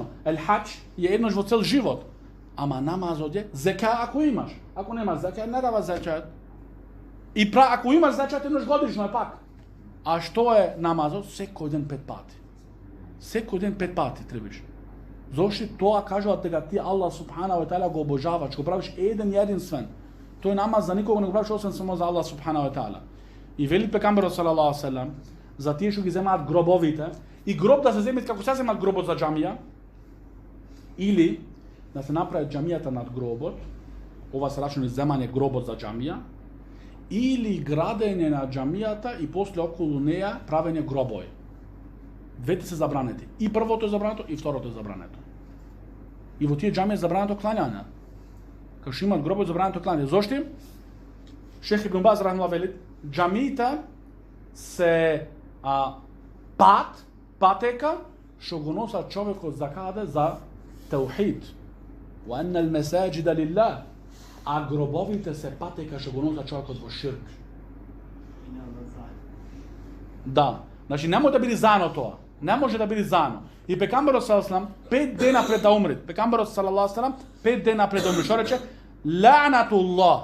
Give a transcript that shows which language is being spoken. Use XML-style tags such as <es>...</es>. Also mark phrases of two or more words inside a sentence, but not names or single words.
<mk>Хаџ е еднаш во цел живот. Ама намазот е зека ако имаш. Ако немаш зека, не дава зекат. И ако имаш зекат еднаш годишно е пак. А што е намазот? Секој ден 5 пати. Секој ден 5 пати требаш. Зошто тоа кажуваат дека ти</mk> <ar>الله سبحانه وتعالى</ar> <mk>го обожаваш, го правиш единствен. Тој намаз за никого не го правиш освен само за</mk> <ar>الله سبحانه وتعالى.</ar> <mk>И вели пекамберот</mk> <ar>صلى الله عليه وسلم</ar> <mk>за тие што ги земаат гробовите, и гроб да се земе како се земаат гробот за џамија, или да се направи џамијата над гробот, ова се рачуна земање гробот за џамија, или градење на џамијата и после околу неја правење гробови. Двете се забранети. И првото е забрането, и второто е забрането. И во тие џамии е забрането клањање. Како што имаат гробови забрането клањање. Зошто? Шех Ибн Баз рахимахуллах вели, џамиите се патека што го носат човекот за каде? За теухид.</mk> <ar>وأن المساجد لله.</ar> <mk>А гробовите се патека што го носат човекот во ширк. Да. Значи не може да биде заедно тоа. Не може да биде заедно. И пекамберот</mk> <ar>صلى الله عليه وسلم</ar> <mk>5 дена пред да умре. Пекамберот</mk> <ar>صلى الله عليه وسلم</ar> <mk>5 дена пред да умре. Што рече? Ла'натуллах.</mk>